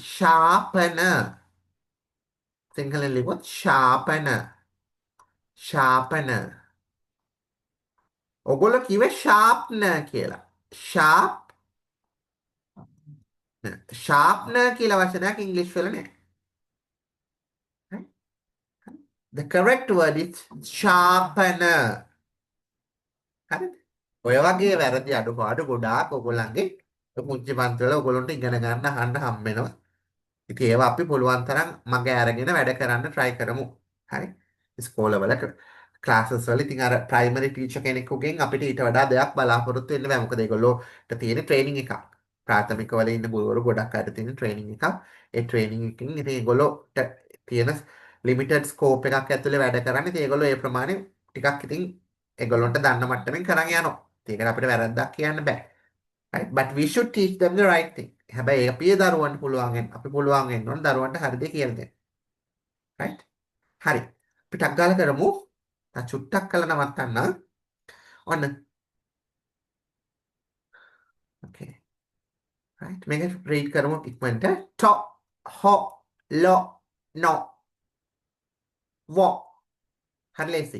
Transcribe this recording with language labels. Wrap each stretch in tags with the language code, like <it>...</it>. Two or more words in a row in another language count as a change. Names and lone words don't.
<si>sharpener. සිංහලෙන් ලිව්වොත් sharpener. sharpener. ඔගොල්ලෝ කිව්වේ sharpener කියලා. sharpener කියලා වචනයක් ඉංග්‍රීසි වල නැහැ.</si> <en>The correct word is sharpener.</en> <si>හරිද? ඔය වගේ වැරදි අඩුපාඩු ගොඩාක් ඔයගොල්ලන්ගේ පුංචි පන්තිවල ඔයගොල්ලන්ට ඉගෙන ගන්න අහන්න හම්බ වෙනවා. ඉතින් ඒවා අපි පුළුවන් තරම් මගේ අරගෙන වැඩ කරන්න try කරමු. හරි? ඉස්කෝලවල ක්ලාසස් වල ඉතින් අර</si> <en>primary teacher</en> <si>කෙනෙකුගෙන් අපිට ඊට වඩා දෙයක් බලාපොරොත්තු වෙන්න බෑ. මොකද ඒගොල්ලෝට තියෙන ට්‍රේනින් එකක්. ප්‍රාථමික වල ඉන්න ගුරුවරු ගොඩක් අයට තියෙන ට්‍රේනින් එකක්. ඒ ට්‍රේනින් එකකින් ඉතින් ඒගොල්ලෝට තියෙන</si> <en>limited scope</en> <si>එකක් ඇතුලේ වැඩ කරන්නේ. ඉතින් ඒගොල්ලෝ ඒ ප්‍රමාණය ටිකක් ඉතින් ඒගොල්ලන්ට දන්න මට්ටමින් කරන් යනවා. ඒකට අපිට වැරද්දක් කියන්න බෑ. right?</si> <en>But we should teach them the right thing.</en> <si>හැබැයි අපි ඒ දරුවන්ට අපි පුළුවන් වෙන්න ඕන දරුවන්ට හරි දේ කියලා දෙන්න. right? හරි. අපි ටක් ගාලා කරමු. චුට්ටක් කළා නවත්තන්න. ඔන්න.</si> <en>okay. right?</en> <si>මේක read කරමු ඉක්මනට. to ho lo no wo හරි ලේසි.</si>